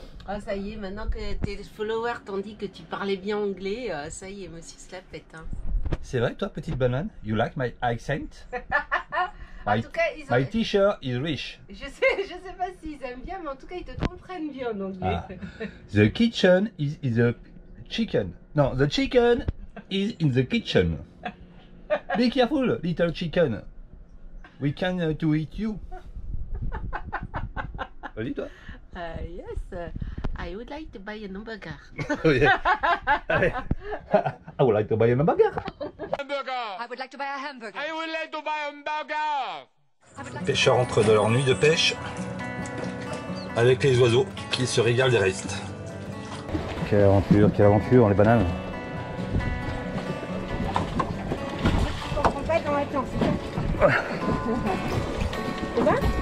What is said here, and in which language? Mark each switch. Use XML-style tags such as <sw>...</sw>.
<fr>Ah, ça y est, maintenant que tes followers t'ont dit que tu parlais bien anglais, ça y est, moi aussi, se la pète. Hein. C'est vrai, toi, petite banane?</fr> <en>You like my accent?</en> <fr>En tout cas, ils ont...</fr> <en>My t-shirt is rich.</en> <fr>Je sais pas s'ils aiment bien, mais en tout cas, ils te comprennent bien en anglais. Ah.</fr> <en>The kitchen is in the chicken. No, the chicken is in the kitchen. Be careful, little chicken. We can to eat you.</en> <fr>Vas-y, toi.</fr> <en>Yes, I I would like to buy a hamburger. I would like to buy a hamburger. I would like to buy a hamburger. I would like to buy a hamburger.</en> <fr>Les pêcheurs rentrent de leur nuit de pêche avec les oiseaux qui se régalent des restes. Quelle aventure, les bananes. Je comprends pas dans la temps, c'est bon?</fr>